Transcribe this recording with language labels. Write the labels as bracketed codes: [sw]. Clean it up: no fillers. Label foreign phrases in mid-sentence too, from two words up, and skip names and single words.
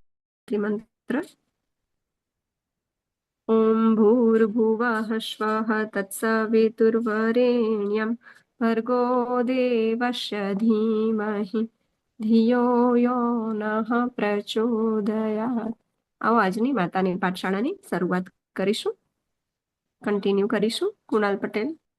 [sa] मंत्र ओम भूर्भुवः स्वः तत्सवितुर्वरेण्यं भर्गो देवस्य धीमहि धियो यो नः प्रचोदयात्। [gu] आओ આજની માતાની પાઠશાળાની શરૂઆત કરીશું. કન્ટિન્યુ કરીશું. કુણાલ પટેલ.